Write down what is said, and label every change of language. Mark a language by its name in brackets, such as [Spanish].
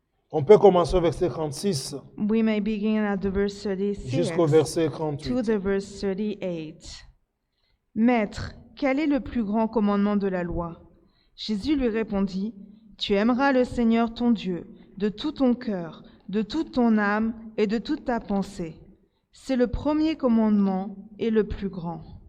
[French] On peut commencer au verset 36 [English] We may begin at the verse 36 [French] jusqu'au verset [English] to [French] 38. [English] the verse 38. [French] Maître, quel est le plus grand commandement de la loi? Jésus lui répondit, tu aimeras le Seigneur ton Dieu de tout ton cœur, de toute ton âme et de toute ta pensée. C'est le premier commandement et le plus grand.